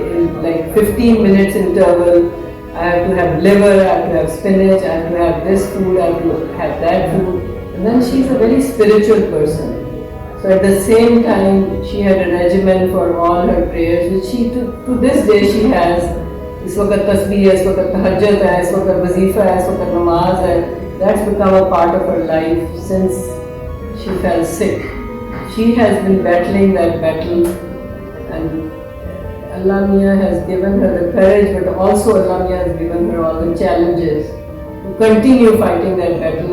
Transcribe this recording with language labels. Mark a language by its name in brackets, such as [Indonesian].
[English] In like 15 minutes interval, I have to have liver, I have to have spinach, I have to have this food, I have to have that food. And then she's a very spiritual person. So at the same time, she had a regimen for all her prayers, which she to this day she has. [Hindi] इस वक्त तस्बीह है, इस वक्त तहज्जुद है, इस वक्त वजीफा है, इस वक्त नमाज है. [English] That's become a part of her life since she fell sick. She has been battling that battle, and Allah Mia has given her the courage, but also Allah Mia has given her all the challenges to continue fighting that battle.